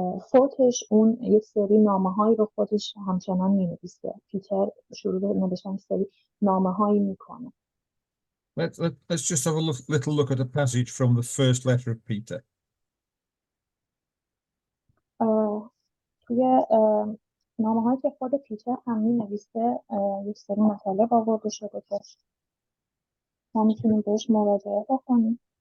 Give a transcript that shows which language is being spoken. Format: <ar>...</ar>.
<fa>فوتش اون یک سری نامه‌هایی رو خودش همچنان می‌نویسه. پیتر شروع به نوشتن سری نامه‌هایی میکنه.</fa> <en>Let's just have a little look at a passage from the first letter of Peter.</en> <fa>توی نامه‌هایی که خود پیتر هم می‌نویسه یک سری مطالب آورده شده که ما میتونیم بهش مراجعه بکنیم.</fa>